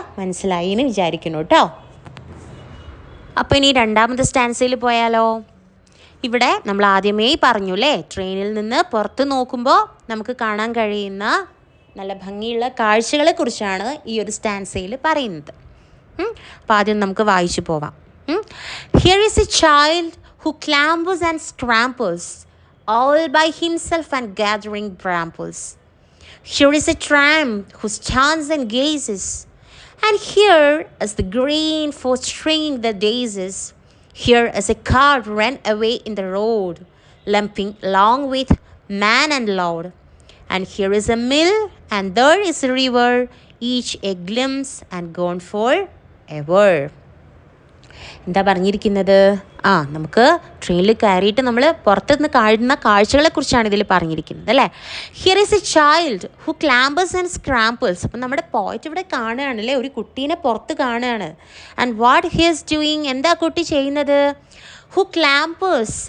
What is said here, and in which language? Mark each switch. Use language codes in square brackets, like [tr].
[ml] മനസ്സിലായി എന്ന് വിചാരിക്കുന്നു കേട്ടോ. അപ്പോൾ ഇനി രണ്ടാമത്തെ സ്റ്റാൻസയിൽ പോയാലോ? ഇവിടെ നമ്മൾ ആദ്യമേ പറഞ്ഞു അല്ലേ, ട്രെയിനിൽ നിന്ന് പുറത്ത് നോക്കുമ്പോൾ നമുക്ക് കാണാൻ കഴിയുന്ന നല്ല ഭംഗിയുള്ള കാഴ്ചകളെ കുറിച്ചാണ് ഈ ഒരു സ്റ്റാൻസയിൽ പറയുന്നത്. അപ്പോൾ ആദ്യം നമുക്ക് വായിച്ചു പോവാം. [en] Here is a child who clambers and scrambles all by himself and gathering brambles. Here is a tramp who stands and gazes, and here is the green for stringing the daisies. Here is a cart run away in the road, lumping along with man and load. And here is a mill, and there is a river, each a glimpse and gone for ever. [ml] എന്താ പറഞ്ഞിരിക്കുന്നത്? നമുക്ക് ട്രെയിനിൽ കയറിയിട്ട് നമ്മൾ പുറത്തുനിന്ന് കാണുന്ന കാഴ്ചകളെക്കുറിച്ചാണ് ഇതിൽ പറഞ്ഞിരിക്കുന്നത് അല്ലേ? [en] Here is a child who clambers and scrambles. [ml] അപ്പം നമ്മുടെ പോയിറ്റ് ഇവിടെ കാണുകയാണ് അല്ലേ, ഒരു കുട്ടീനെ പുറത്ത് കാണുകയാണ്. [en] and what he is doing, [ml] എന്താ കുട്ടി ചെയ്യുന്നത്? [en] Who clambers.